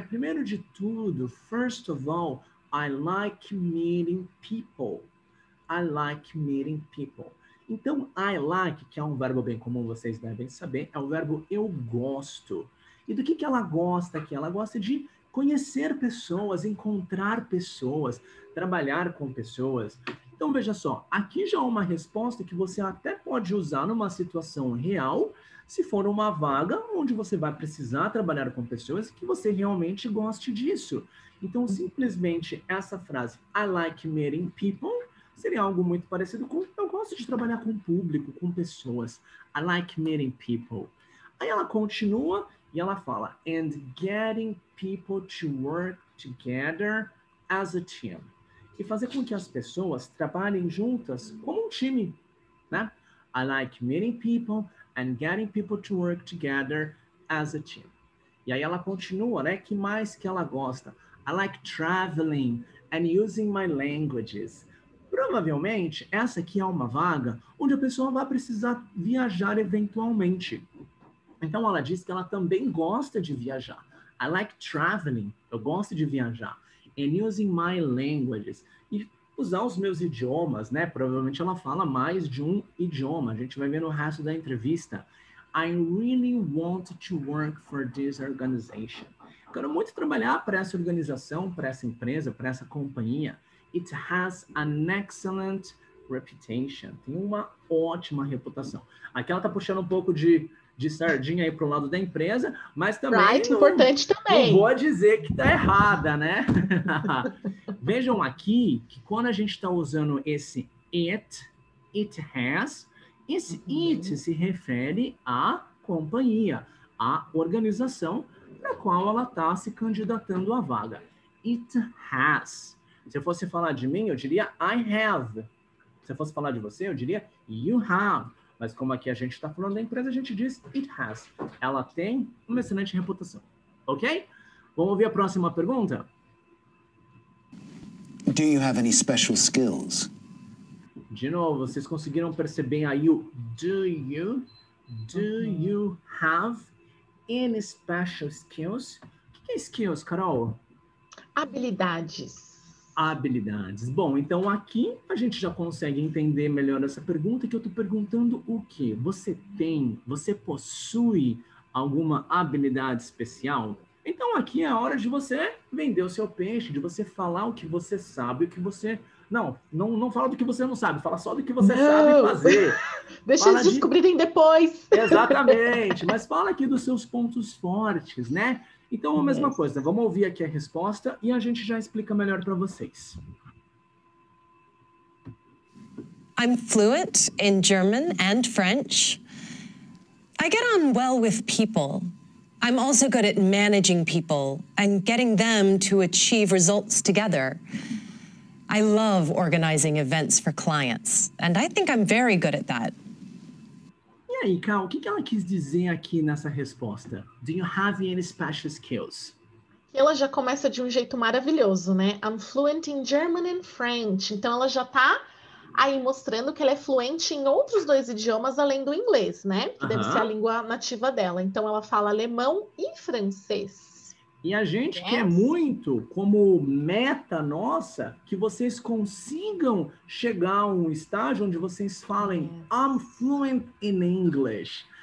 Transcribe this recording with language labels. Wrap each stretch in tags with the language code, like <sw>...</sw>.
<pt>Primeiro de tudo,</pt> <en>first of all, I like meeting people. I like meeting people.</en> <pt>Então,</pt> <en>I like,</en> <pt>que é um verbo bem comum, vocês devem saber, é o verbo eu gosto. E do que ela gosta aqui? Ela gosta de conhecer pessoas, encontrar pessoas, trabalhar com pessoas. Então, veja só, aqui já é uma resposta que você até pode usar numa situação real, se for uma vaga onde você vai precisar trabalhar com pessoas que você realmente goste disso. Então, simplesmente essa frase,</pt> <en>I like meeting people,</en> <pt>seria algo muito parecido com eu gosto de trabalhar com o público, com pessoas.</pt> <en>I like meeting people.</en> <pt>Aí ela continua e ela fala,</pt> <en>and getting people to work together as a team.</en> <pt>E fazer com que as pessoas trabalhem juntas como um time, né?</pt> <en>I like meeting people and getting people to work together as a team.</en> <pt>E aí ela continua, né? Que mais que ela gosta?</pt> <en>I like traveling and using my languages.</en> <pt>Provavelmente, essa aqui é uma vaga onde a pessoa vai precisar viajar eventualmente. Então, ela diz que ela também gosta de viajar.</pt> <en>I like traveling.</en> <pt>Eu gosto de viajar.</pt> <en>And using my languages.</en> <pt>E usar os meus idiomas, né? Provavelmente ela fala mais de um idioma. A gente vai ver no resto da entrevista.</pt> <en>I really want to work for this organization.</en> <pt>Quero muito trabalhar para essa organização, para essa empresa, para essa companhia.</pt> <en>It has an excellent reputation.</en> <pt>Tem uma ótima reputação. Aqui ela está puxando um pouco de sardinha aí para o lado da empresa, mas também importante também. Não vou dizer que está errada, né? Vejam aqui que quando a gente está usando esse</pt> <en>it has,</en> <pt>esse it se refere à companhia, à organização para qual ela está se candidatando à vaga.</pt> <en>It has.</en> <pt>Se eu fosse falar de mim, eu diria</pt> <en>I have.</en> <pt>Se eu fosse falar de você, eu diria</pt> <en>you have.</en> <pt>Mas como aqui a gente está falando da empresa, a gente diz</pt> <en>it has.</en> <pt>Ela tem uma excelente reputação. Ok? Vamos ouvir a próxima pergunta?</pt> <en>Do you have any special skills?</en> <pt>De novo, vocês conseguiram perceber aí o do you?</pt> <en>Do you have any special skills?</en> <pt>O que é skills, Carol? Habilidades. Habilidades. Bom, então aqui a gente já consegue entender melhor essa pergunta, que eu estou perguntando o quê? Você possui alguma habilidade especial? Então aqui é a hora de você vender o seu peixe, de você falar o que você sabe, o que você... Não fala do que você não sabe, fala só do que você sabe fazer. Deixa eles descobrirem depois. Exatamente, mas fala aqui dos seus pontos fortes, né? Então, a mesma coisa, vamos ouvir aqui a resposta e a gente já explica melhor para vocês.</pt> <en>I'm fluent in German and French. I get on well with people. I'm also good at managing people and getting them to achieve results together. I love organizing events for clients, and I think I'm very good at that.</en> <pt>E aí, Cal, o que ela quis dizer aqui nessa resposta?</pt> <en>Do you have any special skills?</en> <pt>Ela já começa de um jeito maravilhoso, né?</pt> <en>I'm fluent in German and French.</en> <pt>Então, ela já está aí mostrando que ela é fluente em outros 2 idiomas além do inglês, né? Que deve ser a língua nativa dela. Então, ela fala alemão e francês. E a gente quer muito, como meta nossa, que vocês consigam chegar a um estágio onde vocês falem</pt> <en>I'm fluent in English.</en>